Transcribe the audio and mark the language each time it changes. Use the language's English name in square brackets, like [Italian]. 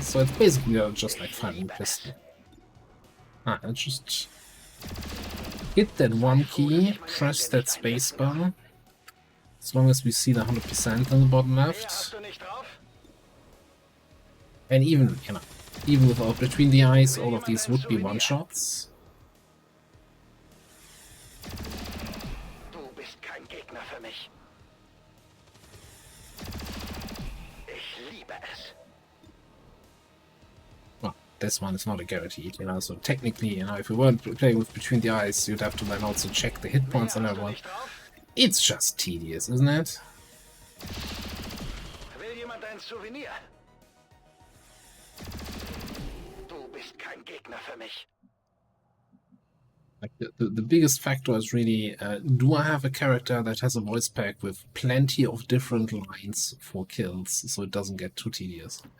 [English] So it's basically just like firing pistol. Let's just hit that one key, press that spacebar. As long as we see the 100% on the bottom left. And even, you know, even without between the eyes, all of these would be one-shots. [German] Du bist kein Gegner für mich. Ich liebe es. [English] Well, this one is not a guaranteed, you know, so technically, you know, if we weren't playing with between the eyes, you'd have to then also check the hit points on everyone. It's just tedious, isn't it? [German] Will jemand ein Souvenir? Du bist kein Gegner für mich. [English] Like the biggest factor is really, do I have a character that has a voice pack with plenty of different lines for kills, so it doesn't get too tedious,